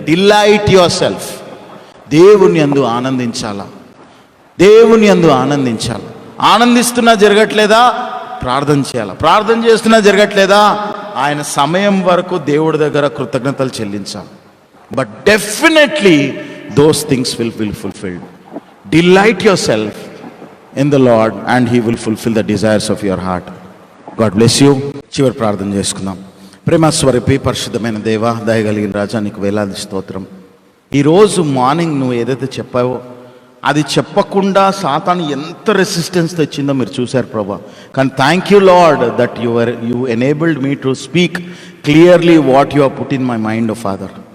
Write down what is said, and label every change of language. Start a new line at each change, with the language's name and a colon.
English: Delight yourself.
Telugu: దేవుని యందు ఆనందించాలా, దేవుని యందు ఆనందించాలి. ఆనందిస్తున్నా జరగట్లేదా? ప్రార్థన చేయాలా. ప్రార్థన చేస్తున్నా జరగట్లేదా? ఆయన సమయం వరకు దేవుడి దగ్గర కృతజ్ఞతలు చెల్లించాలి.
English: But definitely those things will fulfilled. Delight yourself in the Lord and he will fulfill the desires of your heart. God bless you.
Telugu: చివరి ప్రార్థన చేసుకుందాం. ప్రేమ స్వరూపి పరిశుద్ధమైన దేవ, దయగలిగిన రాజా, నీకు వేలాది స్తోత్రం. ఈరోజు మార్నింగ్ నువ్వు ఏదైతే చెప్పావో అది చెప్పకుండా సాతాను ఎంత రెసిస్టెన్స్ తెచ్చిందో మీరు చూశారు ప్రభా.
English: కానీ thank you Lord that you enabled me to speak clearly what you have put in my mind of father.